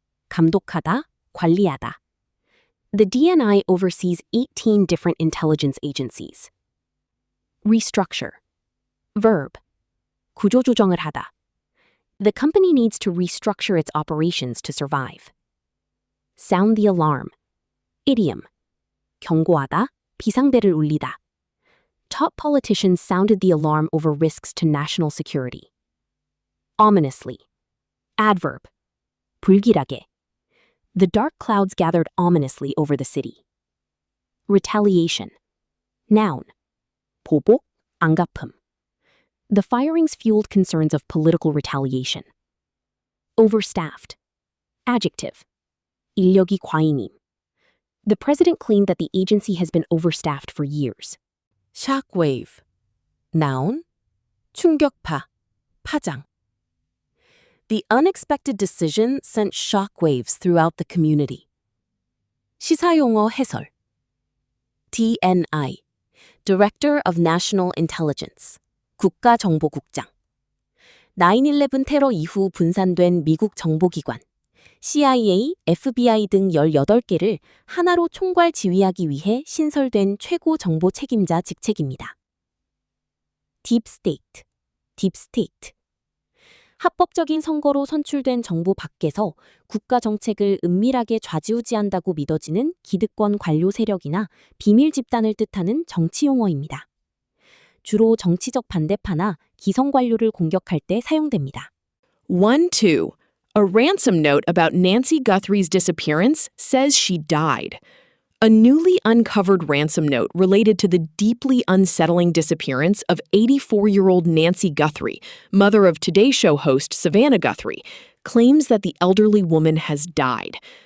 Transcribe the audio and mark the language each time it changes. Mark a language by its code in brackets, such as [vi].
[ko] 감독하다, 관리하다. [en] The DNI oversees 18 different intelligence agencies. Restructure. Verb. [ko] 구조조정을 하다. [en] The company needs to restructure its operations to survive. Sound the alarm. Idiom. [ko] 경고하다, 비상벨을 울리다. [en] Top politicians sounded the alarm over risks to national security. Ominously. Adverb. 불길하게. The dark clouds gathered ominously over the city. Retaliation. Noun. 보복, 안갚음. The firings fueled concerns of political retaliation. Overstaffed. Adjective. 인력이 과잉임. The president claimed that the agency has been overstaffed for years. Shockwave. Noun. 충격파, 파장. The unexpected decision sent shockwaves throughout the community. [ko] 시사용어 해설. [en] DNI, Director of National Intelligence, 국가정보국장. [ko] 9/11 테러 이후 분산된 미국 정보기관, CIA, FBI 등 18개를 하나로 총괄 지휘하기 위해 신설된 최고 정보 책임자 직책입니다. [en] Deep State, Deep State. [ko] 합법적인 선거로 선출된 정부 밖에서 국가 정책을 은밀하게 좌지우지한다고 믿어지는 기득권 관료 세력이나 비밀 집단을 뜻하는 정치 용어입니다. 주로 정치적 반대파나 기성 관료를 공격할 때 사용됩니다. 1-2. [en] A ransom note about Nancy Guthrie's disappearance says she died. A newly uncovered ransom note related to the deeply unsettling disappearance of 84-year-old Nancy Guthrie, mother of Today Show host Savannah Guthrie, claims that the elderly woman has died.